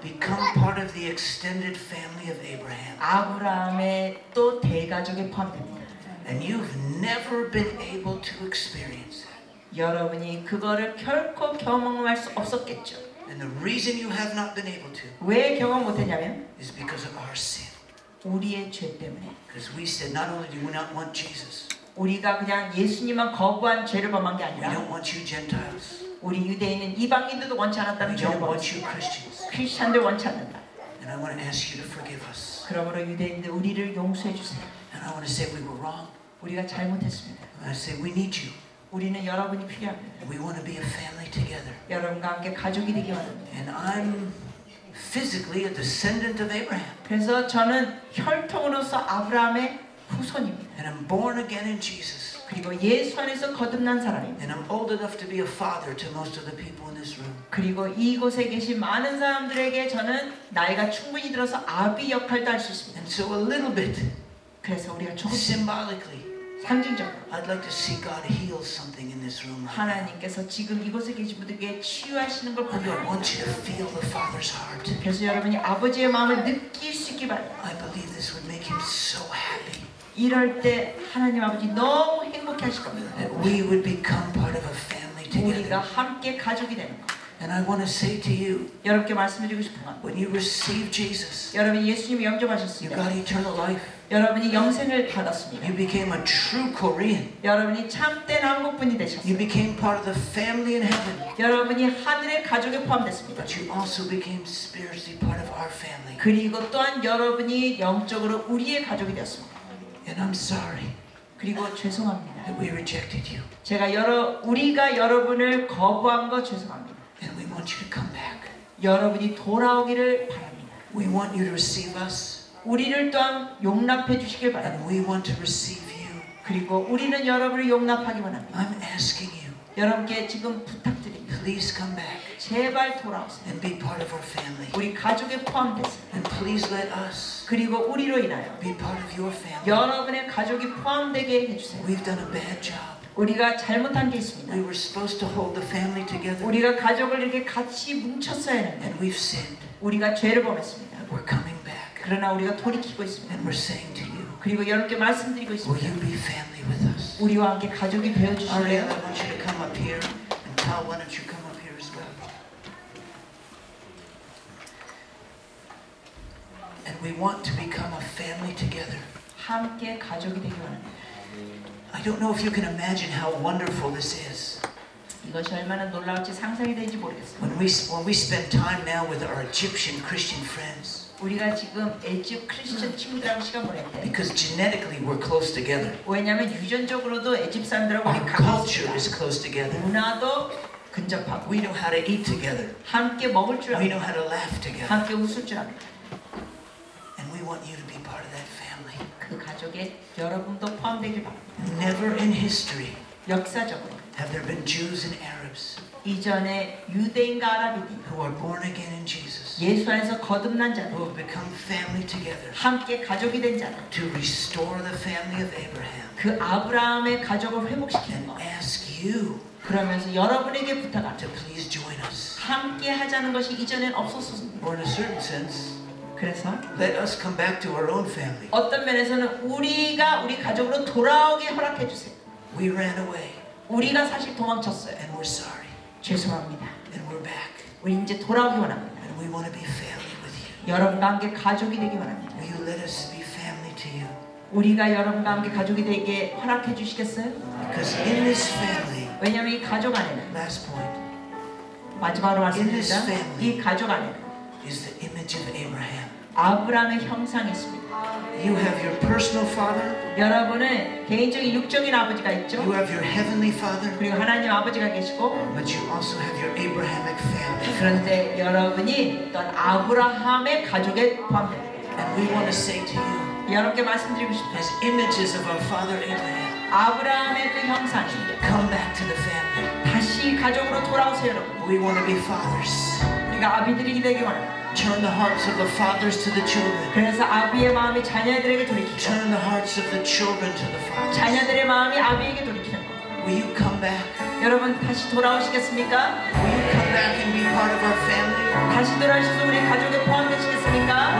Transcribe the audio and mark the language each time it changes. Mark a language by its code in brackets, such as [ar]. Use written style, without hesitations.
[en] become part of the extended family of Abraham. [ko] 아브라함의 또 대가족에 포함됩니다. [en] And you've never been able to experience that [ko] 여러분이 그거를 결코 경험할 수 없었겠죠. [en] And the reason you have not been able to [ko] 왜 경험 못했냐면 [en] is because of our sin. [ko] 우리의 죄 때문에. [en] Because we said not only do we not want Jesus, [ko] 우리가 그냥 예수님만 거부한 죄를 범한 게 [en] we [ko] 아니라 [en] don't want you Gentiles, [ko] 우리 유대인은 이방인들도 원치 않았다는 [en] we [ko] 죄를 [en] don't want [ko] 범했어요. [en] you Christians. [ko] 크리스찬들 원치 않는다. [en] And I want to ask you to forgive us. [ko] 그러므로 유대인들 우리를 용서해 주세요. [en] And I want to say we were wrong. [ko] 우리가 잘못했습니다. [en] And I say we need you. [ko] 우리는 여러분이 필요합니다. [en] And we want to be a family together. [ko] 여러분과 함께 가족이 되기 원합니다. [en] And I'm physically a descendant of Abraham. [ko] 그래서 저는 혈통으로서 아브라함의 후손입니다. [en] And I'm born again in Jesus. [ko] 그리고 예수 안에서 거듭난 사람입니다. [en] And I'm old enough to be a father to most of the people in this room. [ko] 그리고 이곳에 계신 많은 사람들에게 저는 나이가 충분히 들어서 아비 역할도 할 수 있습니다. [en] And so a little bit, [ko] 그래서 우리가 조금 [en] symbolically, [ko] 상징적으로 [en] I'd like to see God heal something in this room right now. [ko] 하나님께서 지금 이곳에 계신 분들에게 치유하시는 걸 보기 [en] I [ko] 원합니다. [en] want you to feel the Father's heart. [ko] 그래서 여러분이 아버지의 마음을 느낄 수 있기 바랍니다. [en] I believe this would make him so happy. [ko] 이럴 때 하나님 아버지 너무 행복해 하실 겁니다. [en] That we would become part of a family [ko] 우리가 [en] together. [ko] 함께 가족이 되는 것. [en] And I want to say to you, [ko] 여러분께 말씀드리고 싶은 건 [en] when you receive Jesus, [ko] 여러분이 예수님을 [en] you [ko] 영접하셨습니다. [en] got eternal life. [ko] 여러분이 영생을 받았습니다. [en] You became a true Korean. [ko] 여러분이 참된 한국분이 되셨습니다. [en] became part of the family in heaven. [ko] 여러분이 하늘의 가족에 포함됐습니다. [en] But you also became spiritually part of our family. [ko] 그리고 또한 여러분이 영적으로 우리의 가족이 되었습니다. [en] And I'm sorry [ko] 그리고 죄송합니다. [en] that we rejected you. [ko] 우리가 여러분을 거부한 거 죄송합니다. [en] And we want you to come back. [ko] 여러분이 돌아오기를 바랍니다. [en] We want you to receive us. [ko] 우리를 또한 용납해 주시길 바랍니다. [en] And we want to receive you. [ko] 그리고 우리는 여러분을 용납하기만 합니다. [en] I'm asking you, [ko] 여러분께 지금 부탁드립니다. [en] please come back [ko] 제발 돌아오세요. [en] and be part of our family. [ko] 우리 가족에 포함되세요. [en] And please let us [ko] 그리고 우리로 인하여 [en] be part of your family. [ko] 여러분의 가족이 포함되게 해주세요. [en] We've done a bad job. [ko] 우리가 잘못한 게 있습니다. [en] We were supposed to hold the family together. [ko] 우리가 가족을 이렇게 같이 뭉쳤어야 했는데 [en] And we've sinned. [ko] 우리가 죄를 범했습니다. [en] We're coming back. [ko] 그러나 우리가 돌이키고 있습니다. [en] And we're saying to you, [ko] 그리고 여러분께 말씀드리고 [en] will [ko] 있습니다. [en] you be family with us? [ko] 우리와 함께 가족이 [en] Ariel, I [ko] 되어주실래요? [en] want you to come up here. And Tal, why don't you come up here as well? And we want to become a family together. [ko] 함께 가족이 되기 원합니다. [en] I don't know if you can imagine how wonderful this is. [ko] 이것이 얼마나 놀라울지 상상이 되는지 모르겠어요. [en] When we spend time now with our Egyptian Christian friends, [ko] 우리가 지금 에집 크리스천 친구들하고 시간 보낼 때 [en] because genetically we're close together. [ko] 왜냐하면 유전적으로도 에집 사람들하고 우리 [en] Our culture [ko] 가깝습니다. [en] is close together. [ko] 문화도 근접하고 [en] We know how to eat together. [ko] 함께 먹을 줄 [en] We [ko] 압니다. [en] know how to laugh together. [ko] 함께 웃을 줄 압니다. [en] And we want you to be part of that family. [ko] 그 가족에 여러분도 포함되길 바랍니다. [en] Never in history [ko] 역사적으로 [en] have there been Jews and Arabs [ko] 이전에 유대인과 아랍인이 [en] who are born again in Jesus, [ko] 예수 안에서 거듭난 자들 [en] who have become family together [ko] 함께 가족이 된 자들 [en] to restore the family of Abraham [ko] 그 아브라함의 가족을 회복시키는 [en] and [ko] 것 [en] ask you [ko] 그러면서 여러분에게 부탁합니다. [en] to please join us. [ko] 함께 하자는 것이 이전엔 없었습니다. [en] Or in a certain sense, [ko] 그래서 [en] let us come back to our own family. [ko] 어떤 면에서는 우리가 우리 가족으로 돌아오게 허락해 주세요. [en] We ran away [ko] 우리가 사실 도망쳤어요. [en] and we're sorry. [ko] 죄송합니다. [en] And we're back. [ko] 우리 이제 돌아오기 원합니다. [en] And we want to be family with you. [ko] 여러분과 함께 가족이 되기 원합니다. [en] Will you let us be family to you? [ko] 우리가 여러분과 함께 가족이 되게 허락해 주시겠어요? [en] Because in this family, [ko] 왜냐하면 이 가족 안에는 [en] last point, [ko] 마지막으로 말씀드립니다. [en] In this family. [ko] 이 가족 안에는 [en] is the image of Abraham. [ko] 아브라함의 형상이 있습니다. [en] You have your personal father, [ko] 여러분은 개인적인 육적인 아버지가 있죠. [en] you have your heavenly father, [ko] 그리고 하나님 아버지가 계시고 [en] but you also have your Abrahamic family. [ko] 그런데 여러분이 또한 아브라함의 가족에 포함됩니다. [en] And we want to say to you, [ko] 여러분께 말씀드리고 싶어요. [en] as images of our father Abraham, [ko] 아브라함의 그 형상이 [en] come back to the family. [ko] 다시 가족으로 돌아오세요, 여러분. [en] We want to be fathers. [ko] 우리가 아비들이 되기 원합니다. [en] Turn the hearts of the fathers to the children. [ko] 그래서 아비의 마음이 자녀들에게 돌이키고 [en] Turn the hearts of the children to the fathers. [ko] 자녀들의 마음이 아비에게 돌이키는 것. [en] Will you come back? [ko] 여러분 다시 돌아오시겠습니까? [en] Will you come back and be part of our family? [ko] 다시 돌아오셔서 우리 가족에 포함되시겠습니까?